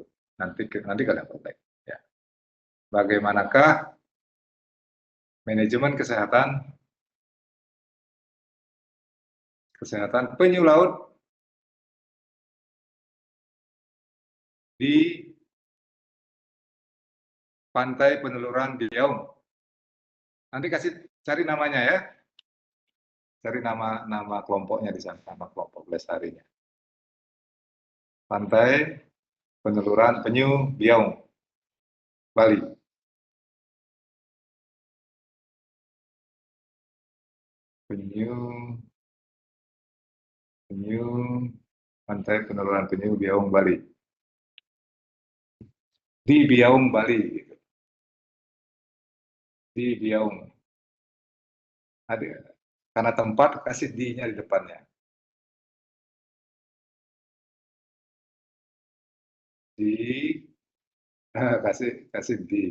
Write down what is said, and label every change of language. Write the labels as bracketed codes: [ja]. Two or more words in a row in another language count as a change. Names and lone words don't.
[id] Nanti kalian perbaiki ya. Bagaimanakah manajemen kesehatan penyu laut di Pantai Peneluran Biaung? Nanti cari namanya ya. Cari nama kelompoknya di sana, nama kelompok pelestarinya. Pantai Peneluran Penyu Biaung, Bali. Penyu Pantai Peneluran Penyu Biaung, Bali. Di Biaung, Bali. Gitu. Di Biaung. Karena tempat kasih di-nya di depannya. Kasih di.